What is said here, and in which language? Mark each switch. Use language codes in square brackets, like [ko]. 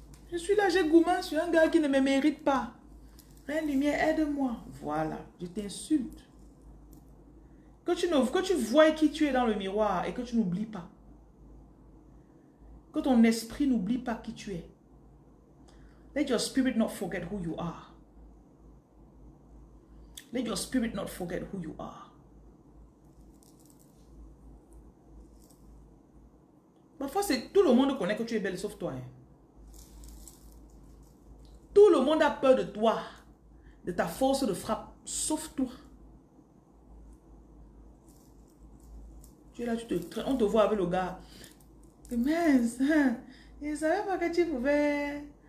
[fr] Je suis là, j'ai gourmand sur un gars qui ne me mérite pas. Reine Lumière, aide-moi. Voilà, je t'insulte. Que tu vois qui tu es dans le miroir et que tu n'oublies pas. Que ton esprit n'oublie pas qui tu es. [en] Let your spirit not forget who you are. Let your spirit not forget who you are. [fr] Parfois, tout le monde connaît que tu es belle sauf toi. Hein. Tout le monde a peur de toi, de ta force de frappe, sauf toi. Tu es là, on te voit avec le gars. Mince, je ne savais pas que tu pouvais.